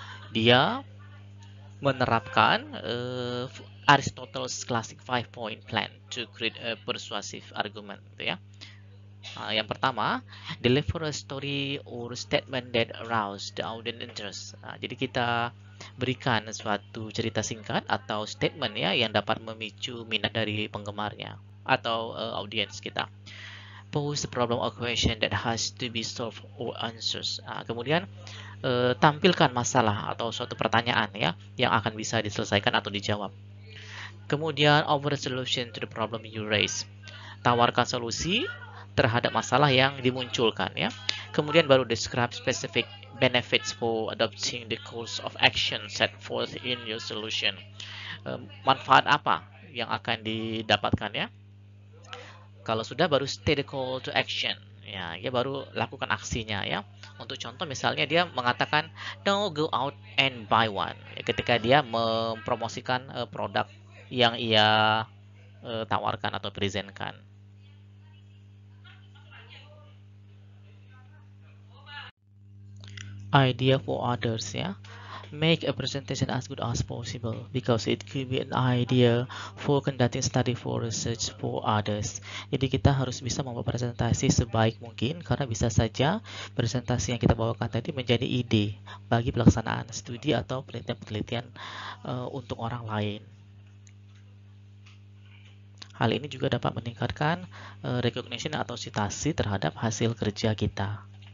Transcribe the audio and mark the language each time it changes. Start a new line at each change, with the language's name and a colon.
Indonesian: Dia menerapkan
English: Aristotle's classic 5-point plan to create a persuasive argument
Indonesian: gitu ya. Yang pertama,
English: deliver a story or statement that arouse the audience interest.
Indonesian: Jadi kita berikan suatu cerita singkat atau statement ya yang dapat memicu minat dari penggemarnya atau audiens kita.
English: Propose the problem or question that has to be solved or answers.
Indonesian: Kemudian tampilkan masalah atau suatu pertanyaan ya yang akan bisa diselesaikan atau dijawab. Kemudian
English: offer a solution to the problem you raise.
Indonesian: Tawarkan solusi terhadap masalah yang dimunculkan ya. Kemudian baru
English: describe specific benefits for adopting the course of action set forth in your solution.
Indonesian: Manfaat apa yang akan didapatkan ya? Kalau sudah baru
English: state the call to action.
Indonesian: Ya, dia baru lakukan aksinya ya. Untuk contoh misalnya dia mengatakan
English: no go out and buy one.
Indonesian: Ya, ketika dia mempromosikan produk yang ia tawarkan atau presentkan.
English: Idea for others ya. Make a presentation as good as possible because it could be an idea for conducting study for research for others.
Indonesian: Jadi kita harus bisa membuat presentasi sebaik mungkin karena bisa saja presentasi yang kita bawakan tadi menjadi ide bagi pelaksanaan studi atau penelitian untuk orang lain. Hal ini juga dapat meningkatkan recognition atau citasi terhadap hasil kerja kita.